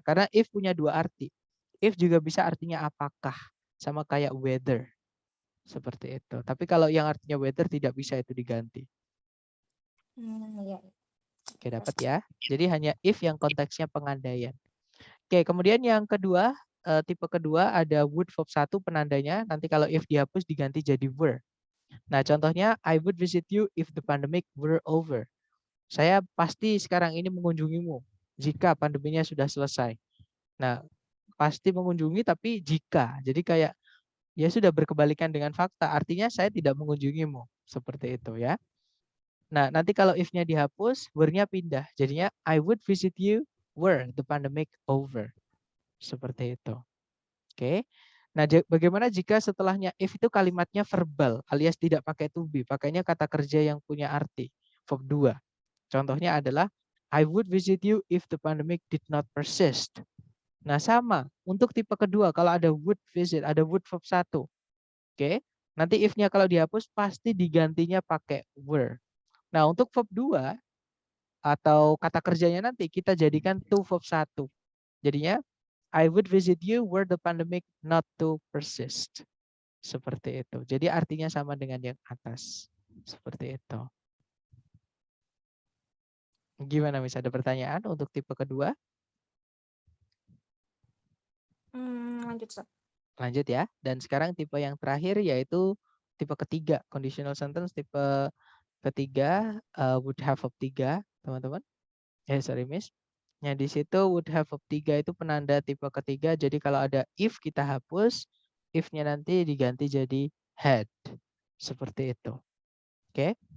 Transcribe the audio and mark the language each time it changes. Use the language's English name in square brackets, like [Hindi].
[Indonesian] Karena if punya 2 arti. If juga bisa artinya apakah, sama kayak whether. Seperti itu. Tapi kalau yang artinya whether tidak bisa itu diganti. Iya. Oke, dapat ya. Jadi hanya if yang konteksnya pengandaian. Oke, kemudian yang kedua, tipe kedua ada would verb 1 penandanya. Nanti kalau if dihapus diganti jadi were. Nah, contohnya [English] I would visit you if the pandemic were over. [Indonesian] Saya pasti sekarang ini mengunjungimu jika pandeminya sudah selesai. Nah, pasti mengunjungi tapi jika. Jadi kayak ya sudah berkebalikan dengan fakta. Artinya saya tidak mengunjungimu. Seperti itu ya. Nah, nanti kalau if-nya dihapus, were-nya pindah. Jadinya [English] I would visit you were the pandemic over. [Indonesian] Seperti itu. Oke. Nah, bagaimana jika setelahnya if itu kalimatnya verbal alias tidak pakai to be, pakainya kata kerja yang punya arti, verb 2. Contohnya adalah [English] I would visit you if the pandemic did not persist. [Indonesian] Nah, sama untuk tipe kedua kalau ada would visit, ada would verb 1. Oke. Nanti if-nya kalau dihapus pasti digantinya pakai were. Nah, untuk verb 2 atau kata kerjanya nanti kita jadikan to verb 1. Jadinya [English] I would visit you were the pandemic not to persist. [Indonesian] Seperti itu. Jadi artinya sama dengan yang atas. Seperti itu. Gimana, Miss? Ada pertanyaan untuk tipe kedua? Lanjut, Sir. Lanjut ya. Dan sekarang tipe yang terakhir yaitu tipe ketiga. [English] Conditional sentence [Indonesian] tipe ketiga [English] would have verb 3, [Indonesian] teman-teman. [English] Sorry, [Indonesian] Miss. Nah, di situ would have verb 3 itu penanda tipe ketiga. Jadi kalau ada if kita hapus, if-nya nanti diganti jadi had. Seperti itu. Oke.